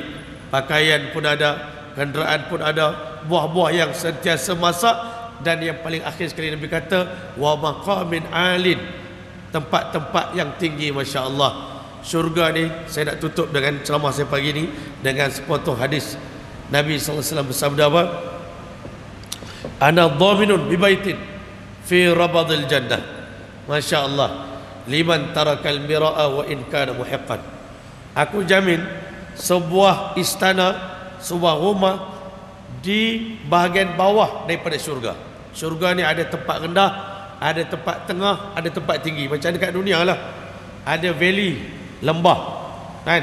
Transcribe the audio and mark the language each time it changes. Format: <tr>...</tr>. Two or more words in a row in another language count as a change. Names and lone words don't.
<ms>Pakaian pun ada, kenderaan pun ada, buah-buah yang sentiasa masak. Dan yang paling akhir sekali Nabi kata,</ms> <ar>وَمَقامٍ عالٍ,</ar> <ms>tempat-tempat yang tinggi.</ms> <ar>ما شاء الله.</ar> <ms>Syurga ni, saya nak tutup dengan ceramah saya pagi ni dengan sepotong hadis Nabi SAW bersabda apa?</ms> <ar>أنا ضامن ببيت في ربض الجنة. ما شاء الله. لمن ترك المراء وإن كان محقا.</ar> <ms>Aku jamin sebuah istana, sebuah rumah di bahagian bawah daripada syurga. Syurga ni ada tempat rendah, ada tempat tengah, ada tempat tinggi. Macam dekat dunia lah, ada valley, lembah kan.</ms>